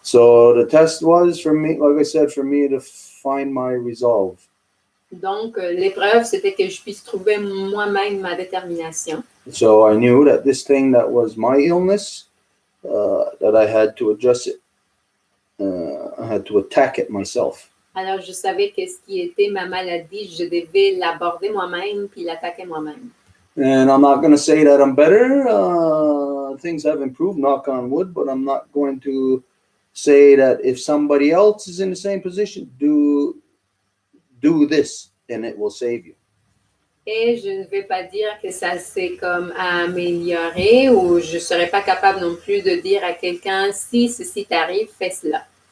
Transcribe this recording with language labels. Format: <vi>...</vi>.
<en>So the test was for me, like I said, for me to find my resolve.</en> <fr>Donc, l'épreuve, c'était que je puisse trouver moi-même ma détermination.</fr> <en>So I knew that this thing that was my illness, that I had to address it. I had to attack it myself.</en> <fr>Alors, je savais que ce qui était ma maladie, je devais l'aborder moi-même puis l'attaquer moi-même.</fr> <en>And I'm not going to say that I'm better. Things have improved, knock on wood, but I'm not going to say that if somebody else is in the same position, do this and it will save you.</en> <fr>Et je ne vais pas dire que ça s'est comme amélioré ou je ne serais pas capable non plus de dire à quelqu'un, si ceci t'arrive, fais cela.</fr>